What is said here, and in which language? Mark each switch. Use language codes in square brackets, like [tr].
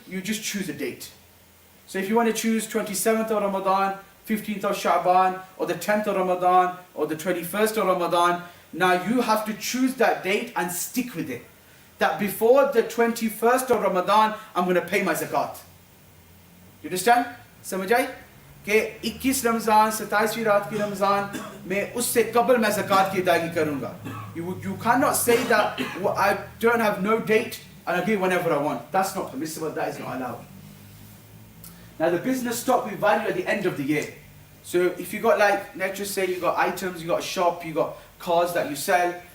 [en] You just choose a date. So if you want to choose 27th of Ramadan, 15th of Sha'ban, or the 10th of Ramadan, or the 21st of Ramadan, now you have to choose that date and stick with it. That before the 21st of Ramadan, I'm going to pay my zakat. You understand? [hi] समझ आई? कि 21 रमज़ान, 27वीं रात की रमज़ान में उससे कबल मैं zakat की अदायगी करूँगा. [en] You cannot say that, well, I don't have no date and I'll give whenever I want. That's not permissible, that is not allowed. Now the business stock we value at the end of the year. So if you got, like, let's just say you got items, you got a shop, you got cars that you sell.